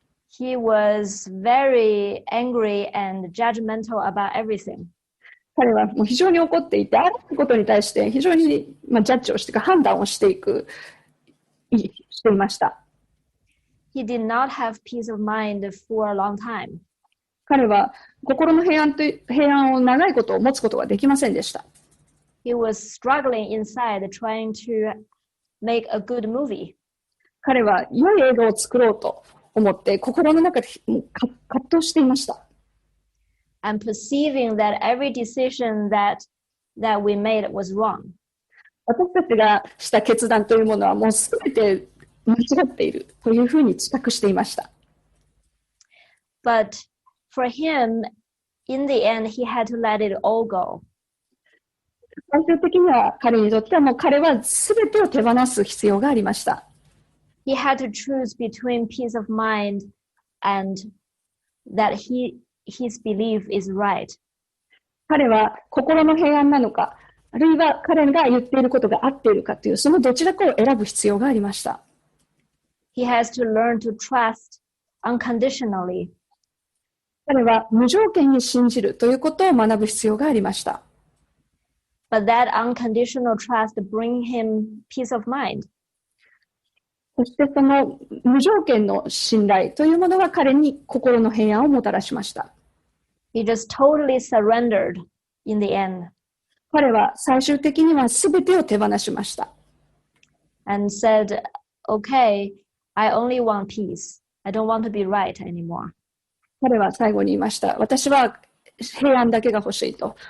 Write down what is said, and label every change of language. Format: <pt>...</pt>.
<en>He was very angry and judgmental about everything.</en> <ja>彼はもう非常に怒っていて、あらゆることに対して非常にジャッジをしていく、判断をしていました。</ja> <en>He did not have peace of mind for a long time.</en> <ja>彼は心の平安を長いことを持つことができませんでした。</ja> <en>He was struggling inside trying to make a good movie.</en> <ja>彼は良い映画を作ろうと思って心の中で葛藤していました。</ja> <en>And perceiving that every decision that we made was wrong.</en> <ja>私たちがした決断というものはもうすべて間違っているというふうに知覚していました。</ja> <en>But for him, in the end, he had to let it all go.</en> <ja>最終的には彼にとってはもう彼はすべてを手放す必要がありました。</ja> <en>He had to choose between peace of mind and that his belief is right.</en> <ja>彼は心の平安なのか、あるいは彼が言っていることが合っているかという、そのどちらかを選ぶ必要がありました。</ja> <en>He has to learn to trust unconditionally.</en> <ja>彼は無条件に信じるということを学ぶ必要がありました。</ja> <en>But that unconditional trust bring him peace of mind.</en> <ja>そしてその無条件の信頼というものが彼に心の平安をもたらしました。</ja> <en>He just totally surrendered in the end.</en> <ja>彼は最終的には全てを手放しました。</ja> <en>And said, okay, I only want peace. I don't want to be right anymore.</en> <ja>彼は最後に言いました。私は平安だけが欲しいと。</ja>